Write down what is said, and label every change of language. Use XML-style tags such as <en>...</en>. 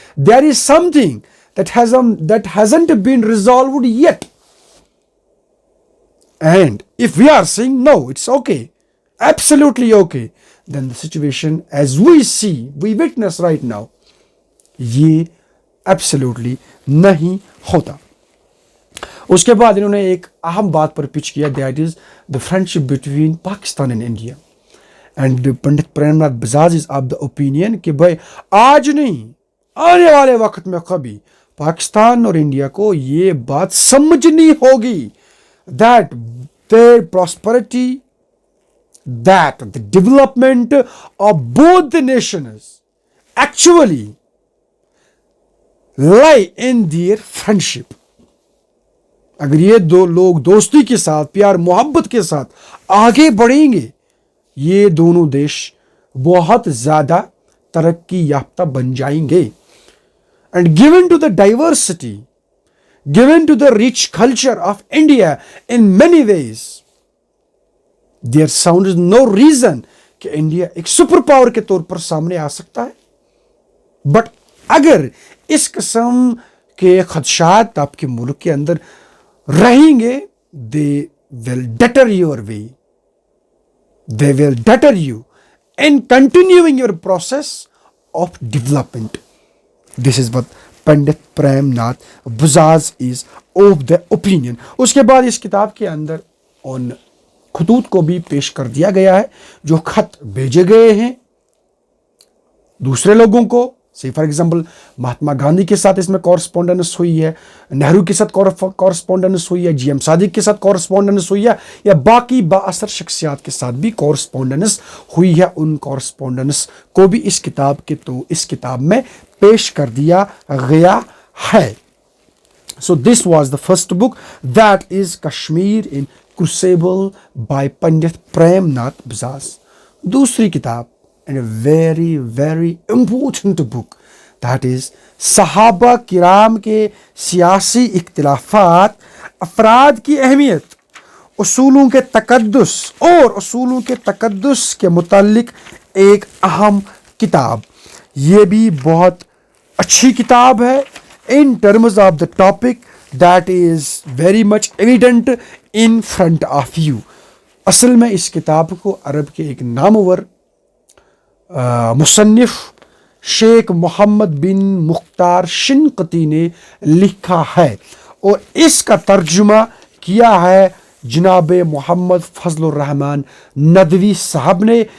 <en>There is something that hasn't been resolved yet. And if we are saying, no, it's okay, absolutely okay, then the situation as we see, we witness right now,</en> <ur>یہ</ur> <en>absolutely</en> <ur>نہیں ہوتا. اس کے بعد انہوں نے ایک اہم بات پر پچ کیا,</ur> <en>that is the friendship between Pakistan and India. And</en> <ur>Pandit Prem Nath Bajaj</ur> <en>is of the opinion</en> <ur>کہ بھائی آج نہیں, آنے والے وقت میں کبھی پاکستان اور انڈیا کو یہ بات سمجھنی ہوگی</ur> <en>that their prosperity, that the development of both the nations actually lie in their friendship.</en> <ur>اگر یہ دو لوگ دوستی کے ساتھ, پیار محبت کے ساتھ آگے بڑھیں گے, یہ دونوں دیش بہت زیادہ ترقی یافتہ بن جائیں گے.</ur> <en>And given to the diversity, given to the rich culture of India in many ways, there sounds no reason</en> <ur>کہ انڈیا ایک سپر پاور کے طور پر سامنے آ سکتا ہے. بٹ اگر اس قسم کے خدشات آپ کے ملک کے اندر رہیں گے,</ur> <en>they will deter your way. They will deter you in continuing your process of development. This is what Pandit Prem Nath Bazaz is of the opinion.</en> <ur>اس کے بعد اس کتاب کے اندر ان خطوط کو بھی پیش کر دیا گیا ہے جو خط بھیجے گئے ہیں دوسرے لوگوں کو. سی فار ایگزامپل مہاتما گاندھی کے ساتھ اس میں کورسپونڈنس ہوئی ہے, نہرو کے ساتھ کورسپونڈنس ہوئی ہے, جی ایم صادق کے ساتھ کورسپونڈنس ہوئی ہے, یا باقی با اثر شخصیات کے ساتھ بھی کورسپونڈنس ہوئی ہے. ان کورسپونڈنس کو بھی اس کتاب میں پیش کر دیا گیا ہے.</ur> <en>So this was the first book, that is Kashmir in Crucible by Pandit Prem Nath Bazaz.</en> <ur>دوسری کتاب</ur> <en>and a very very important book, that is</en> <ur>صحابہ کرام کے سیاسی اختلافات, افراد کی اہمیت, اصولوں کے تقدس اور اصولوں کے تقدس کے متعلق ایک اہم کتاب. یہ بھی بہت اچھی کتاب ہے</ur> <en>in terms of the topic that is very much evident in front of you.</en> <ur>اصل میں اس کتاب کو عرب کے ایک نامور مصنف شیخ محمد بن مختار شنقتی نے لکھا ہے, اور اس کا ترجمہ کیا ہے جناب محمد فضل الرحمن ندوی صاحب نے.</ur>